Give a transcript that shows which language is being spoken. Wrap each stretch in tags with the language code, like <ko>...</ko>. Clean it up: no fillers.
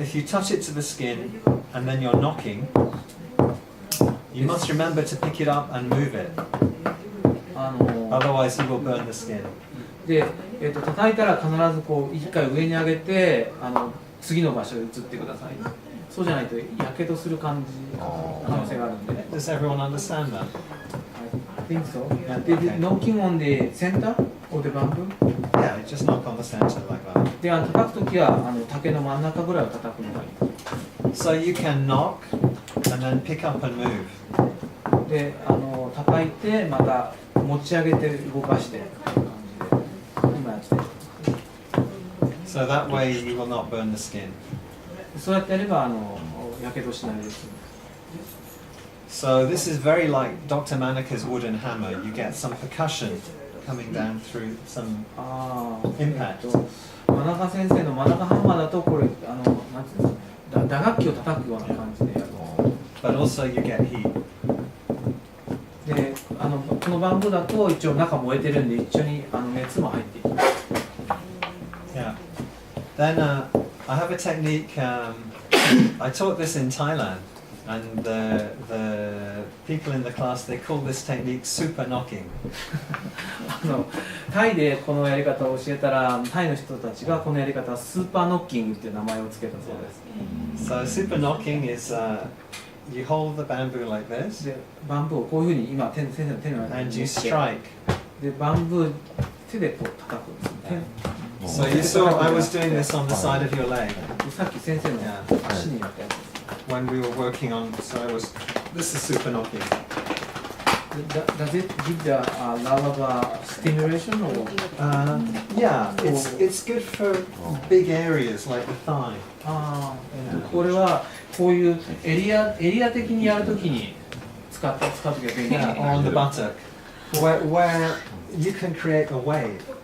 <en>So if you touch it to the skin and then you're knocking, you must remember to pick it up and move it. Otherwise you will burn the skin.</en> <ja>で、叩いたら必ずこう一回上に上げて次の場所へ移ってください。そうじゃないとやけどする可能性があるんで。</ja> <en>Does everyone understand that? I think so. Did knocking on the center of the bamboo? Yeah, just knock on the center like that.</en> <ja>で、叩くときは竹の真ん中ぐらいを叩くのがいい。</ja> <en>So you can knock and then pick up and move.</en> <ja>で、叩いてまた持ち上げて動かして今やって。</ja> <en>So that way you will not burn the skin.</en> <ja>そうやってやればやけどしないです。</ja> <en>So this is very like Dr. Manaka's wooden hammer. You get some percussion coming down through some impact.</en> <ja>真中先生の真中ハンマーだとこれなんていうんですか、打楽器を叩くような感じでやる。</ja> <en>But also you get heat.</en> <ja>で、このバンブーだと一応中燃えてるんで一緒に熱も入っていきます。</ja> <en>Yeah. Then I have a technique. I taught this in Thailand, and the people in the class they call this technique superknocking.</en> <ja>タイでこのやり方を教えたらタイの人たちがこのやり方はスーパーノッキングっていう名前をつけたそうです。</ja> <en>So superknocking is you hold the bamboo like this,</en> <ja>で、バンブーをこういうふうに今先生の手の中</ja> <en>and</en> <ja>に</ja> <en>you</en> <ja>持って</ja> <en>strike.</en> <ja>で、バンブー手でこう叩くんですね。</ja> <en>So you saw I was doing this on the side of your leg</en> <ja>さっき先生の足にやったやつです。</ja> <en>when we were working on. So I was. This is superknocking. Does it give the lot of stimulation or? Yeah, it's good for big areas like the thigh.</en> <ja>これはこういうエリア的にやるときに使うときは便利。</ja> <en>Yeah, on the buttock, where you can create a wave.</en>